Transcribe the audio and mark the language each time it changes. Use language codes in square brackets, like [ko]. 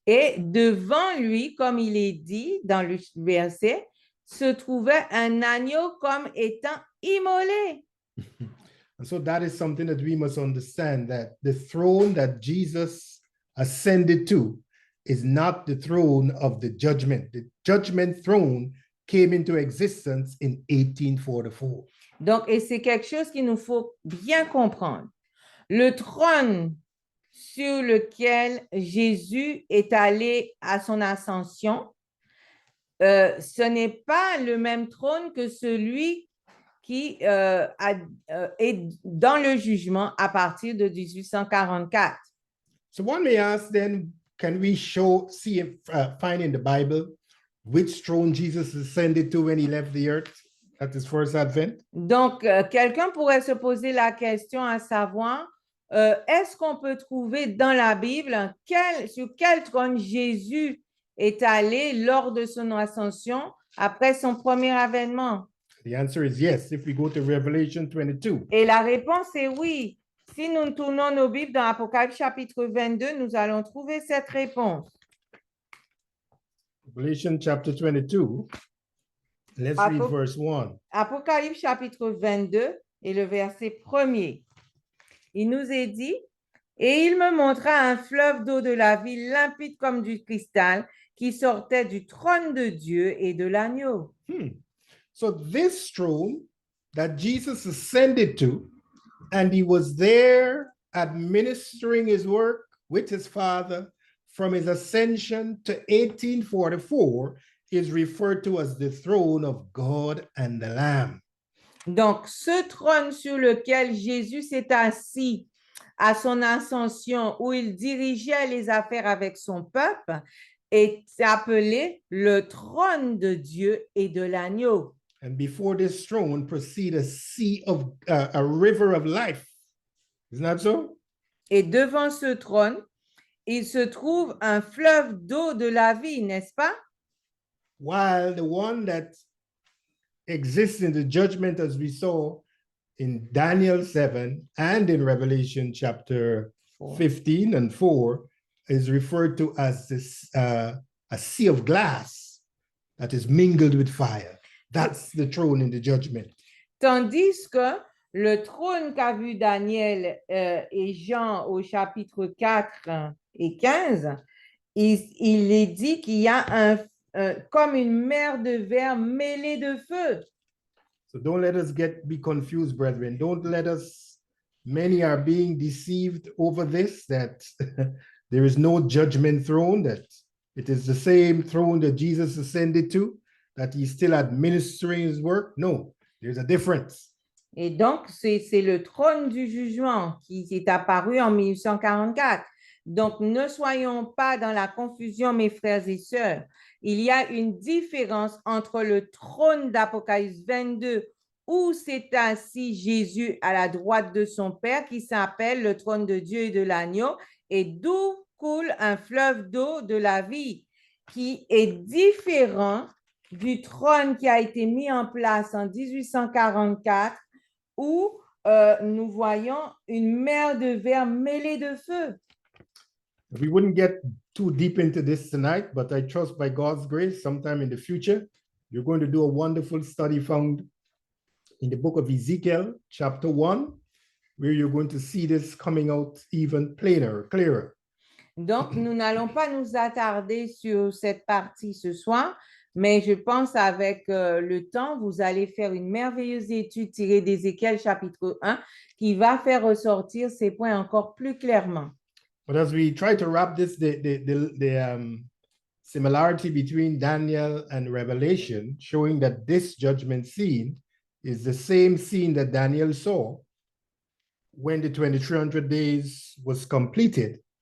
[fr] Et devant lui, comme il est dit dans le verset, se trouvait un agneau comme étant immolé. [en] And so that is something that we must understand, that the throne that Jesus ascended to is not the throne of the judgment. The judgment throne came into existence in 1844. [fr] Donc, et c'est quelque chose qu'il nous faut bien comprendre. Le trône sur lequel Jésus est allé à son ascension, ce n'est pas le même trône que celui qui est dans le jugement à partir de 1844. [en] So one may ask then, can we find in the Bible which throne Jesus ascended to when he left the earth at his first advent? [fr] Donc, quelqu'un pourrait se poser la question à savoir, est-ce qu'on peut trouver dans la Bible sur quel trône Jésus est allé lors de son ascension après son premier avènement? [en] The answer is yes, if we go to Revelation 22. [fr] Et la réponse est oui. Si nous tournons nos Bibles dans Apocalypse chapitre 22, nous allons trouver cette réponse. [en] Revelation chapter 22, let's read verse 1. [fr] Apocalypse chapitre 22 et le verset 1er. Il nous est dit, « Et il me montra un fleuve d'eau de la vie limpide comme du cristal qui sortait du trône de Dieu et de l'agneau. » [en] So this throne that Jesus ascended to, and he was there administering his work with his Father from his ascension to 1844, is referred to as the throne of God and the Lamb. [fr] Donc, ce trône sur lequel Jésus s'est assis à son ascension, où il dirigeait les affaires avec son peuple, est appelé le trône de Dieu et de l'agneau. [en] And before this throne proceed a river of life. Isn't that so? [fr] Et devant ce trône, il se trouve un fleuve d'eau de la vie, n'est-ce pas? [en] While the one that exists in the judgment, as we saw in Daniel 7 and in Revelation chapter 15 and 4, is referred to as a sea of glass that is mingled with fire. That's the throne in the judgment. [fr] Tandis que le trône qu'a vu Daniel et Jean au chapitre 4 et 15, il est dit qu'il y a comme une mer de verre mêlée de feu. [en] So don't let us be confused, brethren. Don't let us, many are being deceived over this, that there is no judgment throne, that it is the same throne that Jesus ascended to, that he's still administering his work. No, there's a difference. [fr] Et donc, c'est le trône du jugement qui est apparu en 1844. Donc, ne soyons pas dans la confusion, mes frères et sœurs. Il y a une différence entre le trône d'Apocalypse 22, où s'est assis Jésus à la droite de son Père, qui s'appelle le trône de Dieu et de l'agneau, et d'où coule un fleuve d'eau de la vie, qui est différent du trône qui a été mis en place en 1844, où nous voyons une mer de verre mêlée de feu. [en] We wouldn't get too deep into this tonight, but I trust by God's grace, sometime in the future, you're going to do a wonderful study found in the book of Ezekiel, chapter 1, where you're going to see this coming out even plainer, clearer. [fr] Donc, nous n'allons pas nous attarder sur cette partie ce soir, mais je pense avec le temps, vous allez faire une merveilleuse étude tirée d'Ézéchiel chapitre 1 qui va faire ressortir ces points encore plus clairement. [en] But as we try to wrap this, the similarity between Daniel and Revelation, showing that this judgment scene is the same scene that Daniel saw when the 2300 days was completed.